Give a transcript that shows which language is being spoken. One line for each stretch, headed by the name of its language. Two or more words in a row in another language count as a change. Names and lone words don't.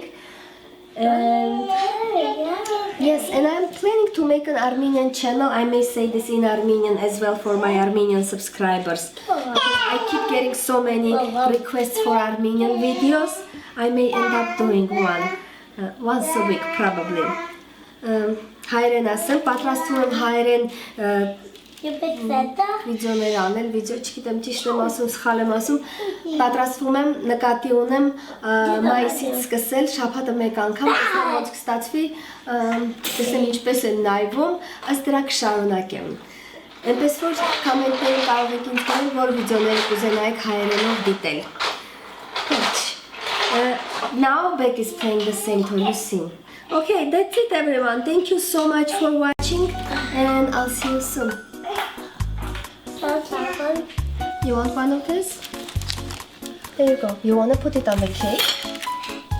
English: And yes, and I'm planning to make an Armenian channel. I may say this in Armenian as well for my Armenian subscribers. I keep getting so many requests for Armenian videos. I may end up doing one once a week probably.
Armenian: Հայերեն ասեմ, պատրաստում եմ հայերեն վիդեոներ անել, չգիտեմ ճիշտ եմ ասում, սխալ եմ ասում, պատրաստվում եմ, նկատի ունեմ մայիսից սկսել, շաբաթը մեկ անգամ, տեսնեմ ոնց կստացվի, տեսնեմ ինչպես են նայվում, ըստ դրա կշարունակեմ։ Այնպես որ կոմենտները կարող եք ինձ տալ, որ վիդեոները կուզենայիք հայերենով դիտել։
English: Now Beck is playing the same to Lucy. Okay, that's it everyone. Thank you so much for watching and I'll see you soon. You want one of this? There you go. You want to put it on the cake?